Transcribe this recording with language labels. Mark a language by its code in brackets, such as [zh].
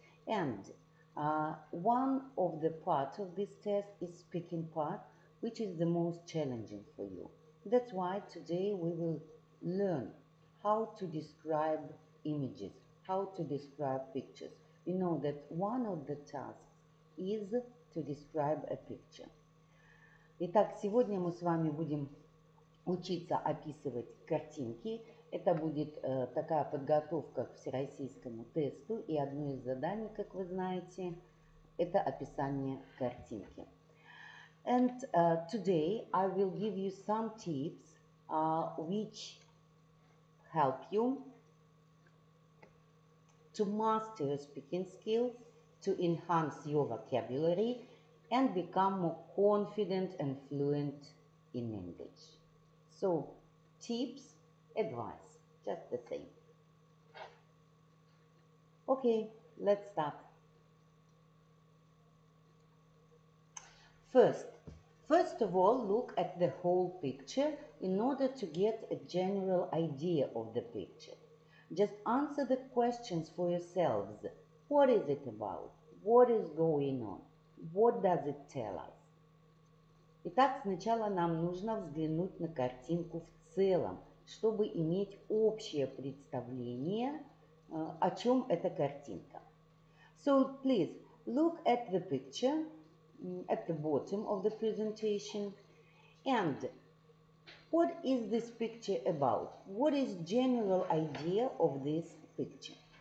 [en] And one of the parts of this test is speaking part, which is the most challenging for you. That's why today we will learn how to describe images, how to describe pictures. You know that one of the tasks is to describe a picture. [ru] Итак, сегодня мы с вами будем учиться описывать картинки. Это будет такая подготовка к всероссийскому тесту, и одно из заданий, как вы знаете, это описание картинки. [en] And today I will give you some tips which help you to master your speaking skills, to enhance your vocabulary, and become more confident and fluent in English. So, tips, advice, just the same. Okay, let's start. First of all, look at the whole picture in order to get a general idea of the picture. Just answer the questions for yourselves. What is it about? What is going on? What does it tell us? [ru] Итак, сначала нам нужно взглянуть на картинку в целом, чтобы иметь общее представление, о чем эта картинка. [en] So, please, look at the picture at the bottom of the presentation. And what is this picture about? What is general idea of this picture?